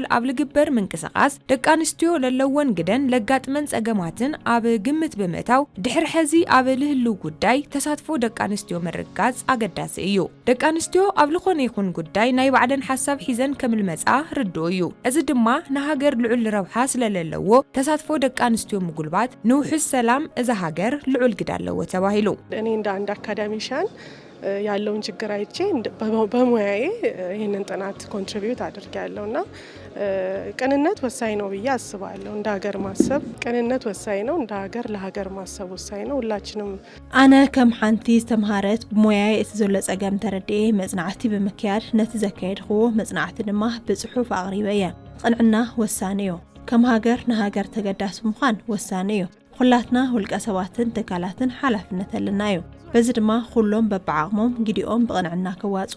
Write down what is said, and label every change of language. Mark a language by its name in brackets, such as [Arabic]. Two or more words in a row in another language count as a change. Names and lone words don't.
[Tigrinya] ኣብ ልግበር ምንቅስቓስ ደቂ ኣንስትዮ ለለወን ግደን ለጋጥመን ጸገማትን ኣብ ግምት ብምእታው ድሕሪ ሕዚ ኣብ ልህሉ ጉዳይ ተሳትፎ ደቂ ኣንስትዮ ምርጋጽ ኣገዳሲ እዩ። ደቂ ኣንስትዮ ኣብ ልኾነ ይኹን ጉዳይ ናይ ባዕለን ሓሳብ ሒዘን ከምልመጻ ርድኡ እዩ። እዚ ድማ ንሃገር ልዑል ረብሓ ስለለለዎ ተሳትፎ ደቂ ኣንስትዮ ምጉልባት ንውሕስ ሰላም እዚ ሃገር ልዑል ግድ ኣለዎ ተባሂሉ። [Amharic] እኔ እንደ አንድ አካዳሚሻን ያለውን ችግር አይቼ በሙያዬ ይህንን ጥናት ኮንትሪቢዩት አድርጌያለሁና ቅንነት ወሳኝ ነው ብዬ አስባለሁ። እንደ ሀገር ማሰብ ቅንነት ወሳኝ ነው። እንደ ሀገር ለሀገር ማሰብ ወሳኝ ነው። ሁላችንም [Tigrinya] አነ ከም ሓንቲ ዝተምሃረት ብሞያዬ እቲ ዘሎ ጸገም ተረድኤ መጽናዕቲ ብምክያድ ነቲ ዘካየድኽዎ መጽናዕቲ ድማ ብጽሑፍ ኣቕሪበ እየ። ቅንዕና ወሳኒ እዩ። ከም ሃገር ንሃገር ተገዳሲ ምዃን ወሳኒ እዩ። ኩላትና ውልቀ ሰባትን ትካላትን ሓላፍነት ኣለና እዩ። በዚ ድማ ኩሎም በብዓቕሞም ግዲኦም ብቕንዕና ክዋጽኡ